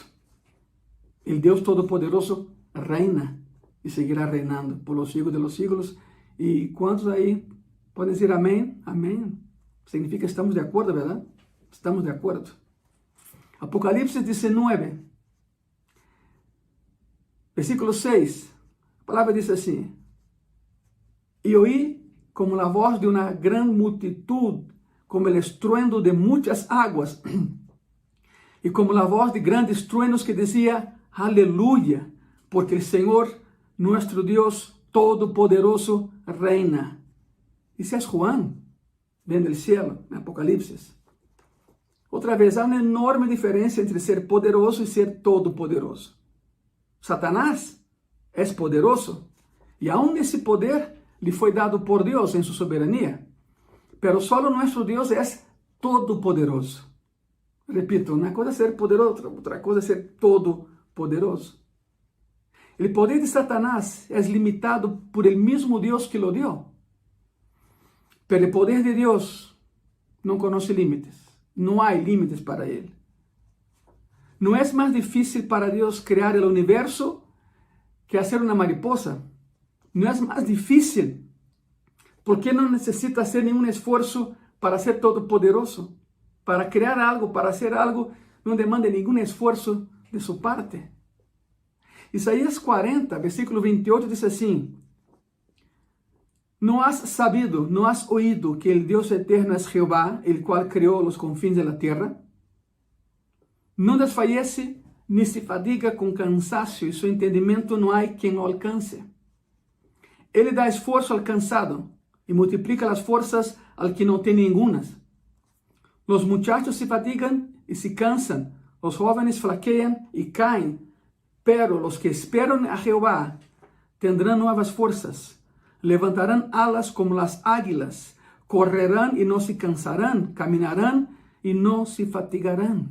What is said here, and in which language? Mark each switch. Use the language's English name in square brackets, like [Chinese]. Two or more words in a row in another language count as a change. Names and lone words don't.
[Spanish] El Dios todopoderoso reina y seguirá reinando por los siglos de los siglos. ¿Y cuántos ahí pueden decir amén? Amén. Significa que estamos de acuerdo, ¿verdad? Estamos de acuerdo. Apocalipsis 19, versículo 6, [Portuguese] a palavra diz assim: [Spanish] e oí como la voz de una gran multitud, como el estruendo de muchas aguas, y como la voz de grandes truenos que decía: aleluya, porque el Señor, nuestro Dios Todopoderoso, reina. [Portuguese] Esse é Juan, vem do cielo, em Apocalipse. Outra vez, há uma enorme diferença entre ser poderoso e ser todo-poderoso. Satanás é poderoso e aún esse poder lhe foi dado por Deus em sua soberania. Pero solo nosso Deus é todo-poderoso. Repito, uma coisa é ser poderoso, outra coisa é ser todo-poderoso. O poder de Satanás é limitado por el mesmo Deus que [Spanish] lo dio. [Portuguese] Pero o poder de Deus não conhece limites. Não há limites para Ele. Não é mais difícil para Deus criar o universo que fazer uma mariposa. Não é mais difícil, porque não necessita fazer nenhum esforço para ser todo-poderoso. Para criar algo, [Spanish] para hacer algo, [Portuguese] não demanda nenhum esforço de sua parte. Isaías 40, versículo 28, diz assim: [Spanish] ¿no has sabido, no has oído que el Dios eterno es Jehová, el cual creó los confines de la tierra? No desfallece ni se [Portuguese] fadiga com cansaço, e seu entendimento não há quem o alcance. Ele dá esforço ao cansado e multiplica as forças al que não tem nenhumas. [Spanish] Los muchachos se fatigan y se cansan, los jóvenes flaquean y caen, pero los que esperan a Jehová tendrán nuevas fuerzas, levantarán alas como las águilas, correrán y no se cansarán, caminarán y no se fatigarán.